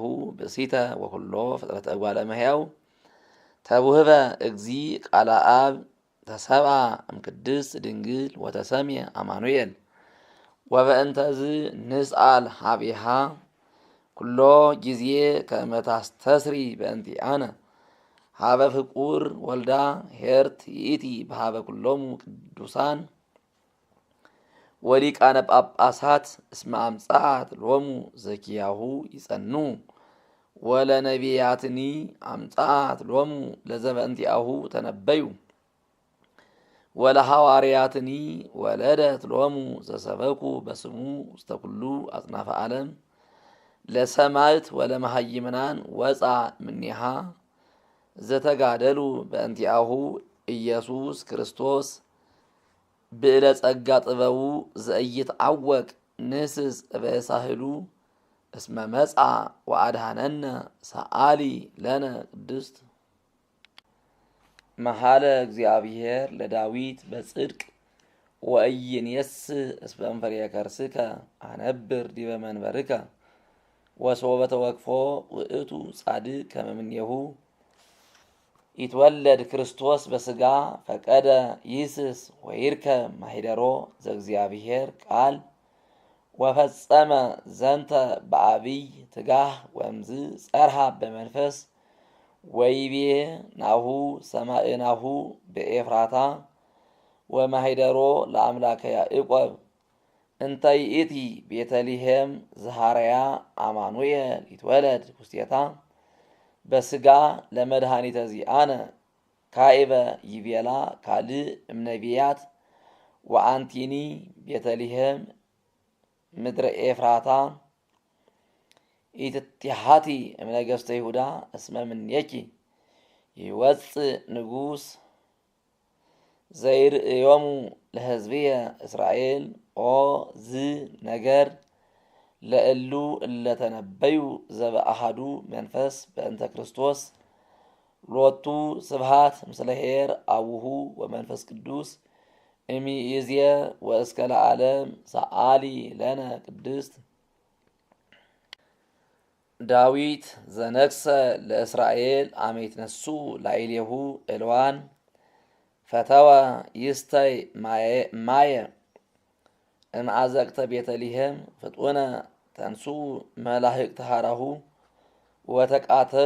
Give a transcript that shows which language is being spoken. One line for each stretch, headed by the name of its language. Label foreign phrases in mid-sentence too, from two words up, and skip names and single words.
Geez: ብእሲተ ወኩሎ ፍጥረተ እጓለ እመሕያው ተውህበ እግዚ ቃለ አብ ተሰብአ እምቅድስት ድንግል ወተሰምየ አማኑኤል ወበእንተዝ ንስአል ሀቢሃ ኩሎ ጊዜ ከመ ታስተስሪ በእንቲአነ ሀበ ፍቁር ወልዳ ሄርት ይእቲ በሀበ ኩሎሙ ቅዱሳን ወሊቃነ ጳጳሳት እስመ አምጻት ሎሙ ዘኪያሁ ይጸኑ ወለነቢያትኒ አምጻት ሎሙ ለዘበእንቲአሁ ተነበዩ ወለሐዋርያትኒ ወለደት ሎሙ ዘሰበኩ በስሙ ውስተ ኩሉ አጽናፈ ዓለም ለሰማዕት ወለመሃይምናን ወፃ እምኔሃ ዘተጋደሉ በእንቲአሁ ኢየሱስ ክርስቶስ ብዕለ ጸጋ ጥበቡ ዘኢይትዐወቅ ንስስ በሳህሉ እስመ መጻ ወአድኀነነ ሰአሊ ለነ ቅድስት። መሐለ እግዚአብሔር ለዳዊት በጽድቅ ወኢይንየስህ እስመ እምፍሬ ከርስከ አነብር ዲበ መንበርከ ወሶበ ተወክፎ ውእቱ ጻድቅ ከመ እምኔሁ ይትወለድ ክርስቶስ በሥጋ ፈቀደ ይስስ ወይርከብ ማኅደሮ ዘእግዚአብሔር ቃል ወፈጸመ ዘንተ በዐቢይ ትጋህ ወእምዝ ጸርሃ በመንፈስ ወይቤ ናሁ ሰማዕናሁ በኤፍራታ ወማኅደሮ ለአምላከ ያዕቆብ እንተ ይእቲ ቤተልሔም ዘሐረያ አማኑኤል ይትወለድ ውስቴታ በሥጋ ለመድኃኒተ ዚአነ ካዕበ ይቤላ ካልእ እምነቢያት ወአንቲኒ ቤተልሔም ምድረ ኤፍራታ ኢትትሃቲ እምነገሥተ ይሁዳ እስመ እምኔኪ ይወፅእ ንጉሥ ዘይርእዮሙ ለሕዝብየ እስራኤል ኦ ዝ ነገር ለእሉ እለተነበዩ ዘበአሐዱ መንፈስ በእንተ ክርስቶስ ሎቱ ስብሐት ምስለ ኄር አቡሁ ወመንፈስ ቅዱስ እምይእዜ ወእስከ ለዓለም ሰአሊ ለነ ቅድስት። ዳዊት ዘነግሠ ለእስራኤል አመ ይትነሱ ላዕሌሁ ዕልዋን ፈተወ ይስተይ ማየ እምአዘቅተ ቤተልሔም ፍጡነ ተንሱ መላእክተ ሀራሁ ወተቃተሉ